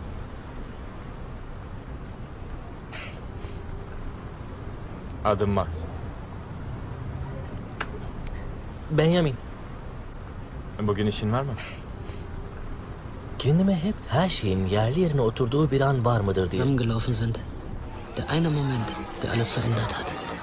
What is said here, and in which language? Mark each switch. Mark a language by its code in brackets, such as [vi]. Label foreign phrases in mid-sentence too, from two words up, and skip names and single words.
[tr] Adım Max. Benjamin, Bugün işin var mı? kendime hep her şeyin yerli yerine oturduğu bir an var mıdır diye. [de] Zusammengelaufen sind. Der eine Moment, der alles verändert hat.